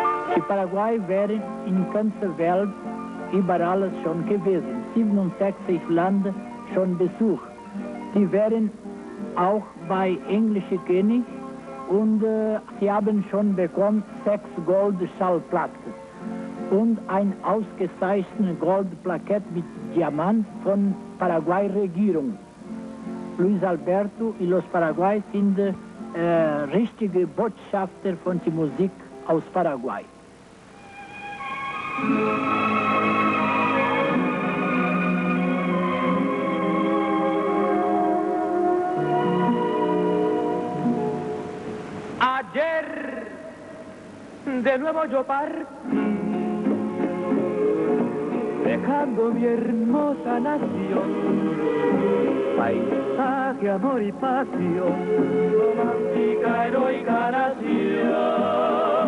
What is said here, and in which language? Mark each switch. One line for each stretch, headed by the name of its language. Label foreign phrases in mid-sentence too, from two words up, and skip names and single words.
German: Die Paraguay wären in ganzer Welt überall schon gewesen, 67 Länder schon besucht. Die wären auch bei englischen König und sie haben schon bekommen 6 Goldschallplatten und ein ausgezeichnetes Goldplakett mit Diamant von Paraguay-Regierung. Luis Alberto y los Paraguay sind richtige Botschafter von der Musik aus Paraguay.
Spanish: Ayer de nuevo yo partí, dejando mi hermosa nación, paisaje, amor y pasión, romántica, heroica nación.